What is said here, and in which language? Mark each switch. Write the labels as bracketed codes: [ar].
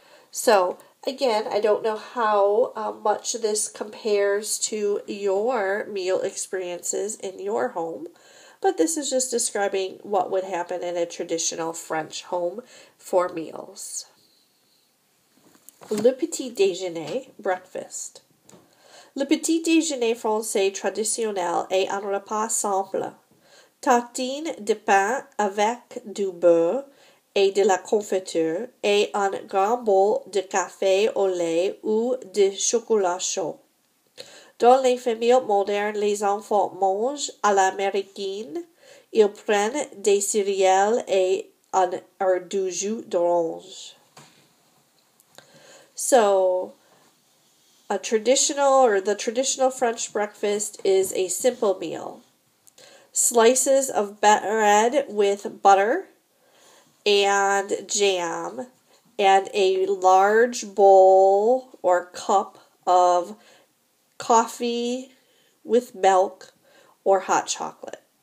[en] So, again, I don't know how much this compares to your meal experiences in your home, but this is just describing what would happen in a traditional French home for meals. [fr] Le petit déjeuner, [en] breakfast. [fr] Le petit déjeuner français traditionnel est un repas simple. Tartine de pain avec du beurre et de la confiture et un grand bol de café au lait ou de chocolat chaud. Dans les familles modernes, les enfants mangent à l'américaine. Ils prennent des céréales et du jus d'orange. [en] So, the traditional French breakfast is a simple meal. Slices of bread with butter and jam, and a large bowl or cup of coffee with milk or hot chocolate.